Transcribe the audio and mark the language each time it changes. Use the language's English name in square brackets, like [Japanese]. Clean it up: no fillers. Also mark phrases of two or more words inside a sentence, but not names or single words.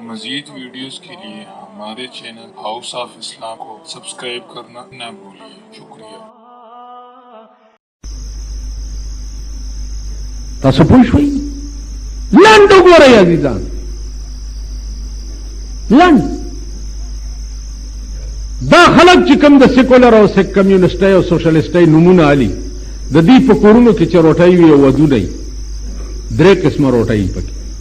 [Hindi] मजीद वीडियोस के लिए हमारे चैनल हाउस ऑफ इस्लाम को सब्सक्राइब करना न भूलिए। शुक्रिया। [Pashto] تاسو پوه شئ لنډ وګورئ عزیزان، لنډ دا خلک چې کوم د سیکولر او کمیونسټۍ او سوشلیسټۍ نومونه علي د دې په کورونو کې چې روټۍ وي او ودونه وي، درې قسمه روټۍ پکې